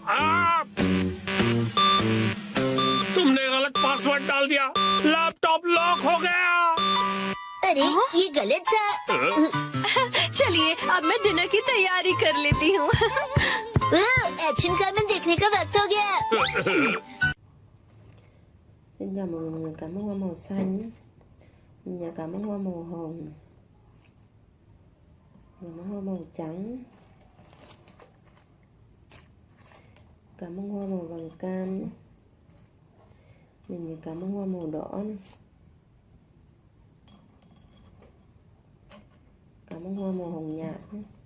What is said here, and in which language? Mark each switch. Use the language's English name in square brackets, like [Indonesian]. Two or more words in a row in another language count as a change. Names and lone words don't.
[Hindi] तुमने गलत पासवर्ड डाल दिया, [English] laptop lock [Hindi] हो गया। अरे ये गलत था। चलिए अब मैं डिनर की तैयारी कर लेती हूँ। एक्शन कार्मेन देखने का वक्त हो गया। [Vietnamese] Xin chào mọi người, cảm ơn hoa màu xanh, và cảm ơn hoa màu hồng, cảm ơn hoa màu trắng, cảm ơn hoa màu vàng cam, mình cảm ơn hoa màu đỏ, cảm ơn hoa màu hồng nhạt.